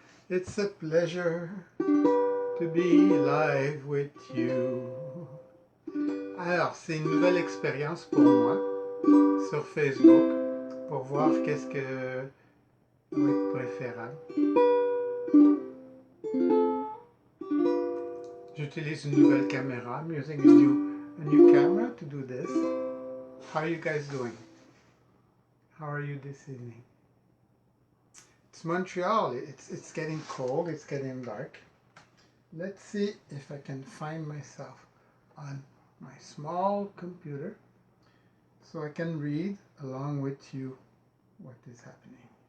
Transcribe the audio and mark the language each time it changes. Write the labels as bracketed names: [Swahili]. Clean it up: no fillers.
[English] It's a pleasure to be live with you. [French] Alors, c'est une nouvelle expérience pour moi sur Facebook pour voir qu'est-ce que va être préférable. J'utilise une nouvelle caméra. [English] I'm using a new camera to do this. How are you guys doing? How are you this evening? It's Montreal. It's getting cold. It's getting dark. Let's see if I can find myself on my small computer so I can read along with you what is happening.